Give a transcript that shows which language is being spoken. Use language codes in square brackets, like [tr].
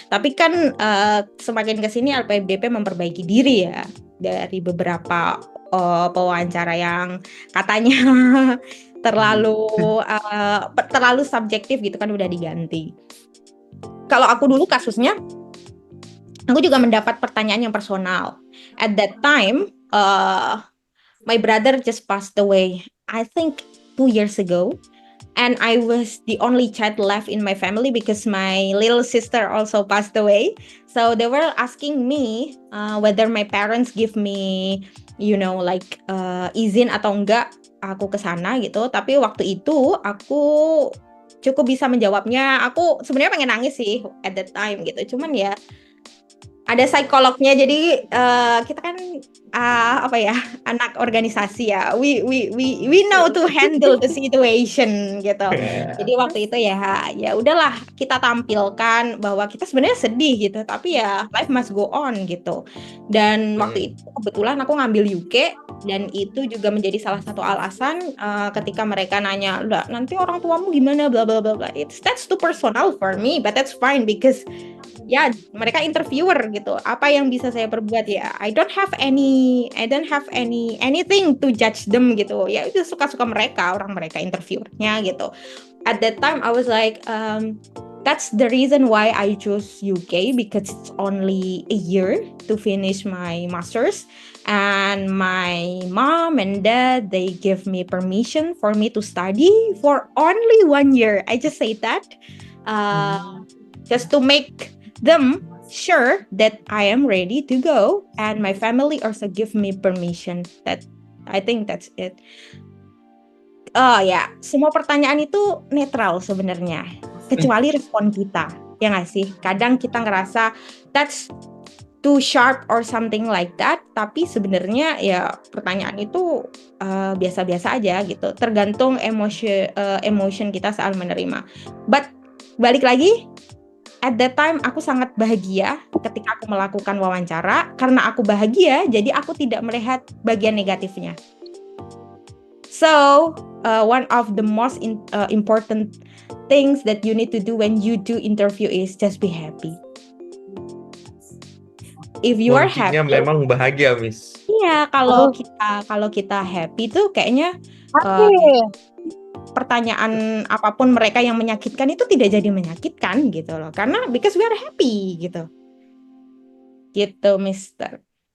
[id] Tapi kan semakin kesini LPDP memperbaiki diri ya dari beberapa pewawancara yang katanya terlalu subjektif gitu kan udah diganti. Kalau aku dulu kasusnya, aku juga mendapat pertanyaan yang personal. [en] At that time, my brother just passed away, I think 2 years ago. And I was the only child left in my family because my little sister also passed away. So they were asking me whether my parents give me, [id] izin atau enggak aku ke sana gitu. Tapi waktu itu aku cukup bisa menjawabnya. Aku sebenarnya pengen nangis sih [en] at that time [id] gitu. Cuman ya ada psikolognya, jadi kita kan anak organisasi ya, [en] we know to handle the situation [id] gitu. Jadi waktu itu ya udahlah, kita tampilkan bahwa kita sebenarnya sedih gitu, tapi ya [en] life must go on [id] gitu. Dan waktu itu kebetulan aku ngambil UK, dan itu juga menjadi salah satu alasan ketika mereka nanya, nanti orang tuamu gimana, bla bla bla bla. [en] That's too personal for me, but that's fine because [id] ya mereka interviewer gitu. Apa yang bisa saya perbuat ya? [en] I don't have anything to judge them gitu. [id] Ya itu suka-suka mereka, orang mereka interviewernya gitu. [en] At that time I was like, that's the reason why I chose UK, because it's only a year to finish my master's, and my mom and dad, they give me permission for me to study for only 1 year. I just say that just to make them sure that I am ready to go, and my family also give me permission. I think that's it. [id] Semua pertanyaan itu netral sebenarnya, kecuali respon kita, ya nggak sih? Kadang kita ngerasa [en] that's too sharp or something like that, [id] tapi sebenarnya ya pertanyaan itu biasa-biasa aja gitu, tergantung emotion kita saat menerima. But balik lagi, [en] at that time [id] aku sangat bahagia ketika aku melakukan wawancara. Karena aku bahagia, jadi aku tidak melihat bagian negatifnya. [en] So, one of the most important things that you need to do when you do interview is just be happy. If you are happy, [id] memang bahagia, Miss. Iya, kalau kita happy tuh kayaknya pertanyaan apapun mereka yang menyakitkan itu tidak jadi menyakitkan gitu loh, karena [en] because we are happy [id] gitu, Mister.